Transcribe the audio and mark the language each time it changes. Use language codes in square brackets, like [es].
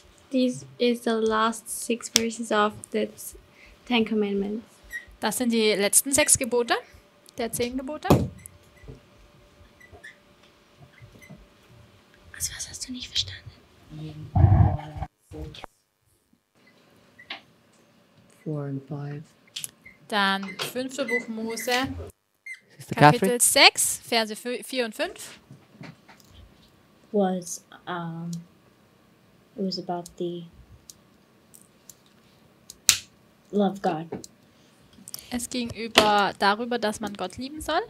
[en] This is the last 6 verses of the 10 commandments. [de] Das sind die letzten 6 Gebote der 10 Gebote. Was hast du nicht verstanden? [en] 4 and 5. [de] Dann 5. Buch Mose, [en] Sister Catherine? [de] Kapitel 6, Verse 4 und 5. [en] Was it was about the love God. [de] Es ging darüber, dass man Gott lieben soll.